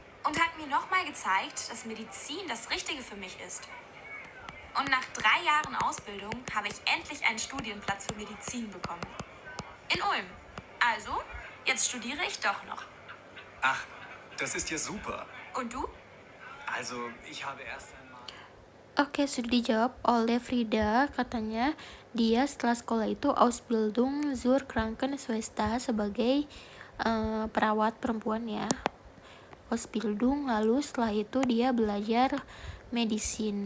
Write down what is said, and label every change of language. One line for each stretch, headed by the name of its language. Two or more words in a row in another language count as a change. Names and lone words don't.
German: und hat mir nochmal gezeigt, dass Medizin das Richtige für mich ist. Und nach 3 Jahren Ausbildung habe ich endlich einen Studienplatz für Medizin bekommen. In Ulm. Also, jetzt studiere ich doch noch. Ach, das ist ja super. Und du? Also, ich habe erst einmal...
Indonesian: Oke, sudah dijawab oleh Frida. Katanya dia setelah sekolah itu
German: Ausbildung zur Krankenschwester
Indonesian: sebagai perawat perempuan ya. Ausbildung, lalu setelah itu dia belajar medisin.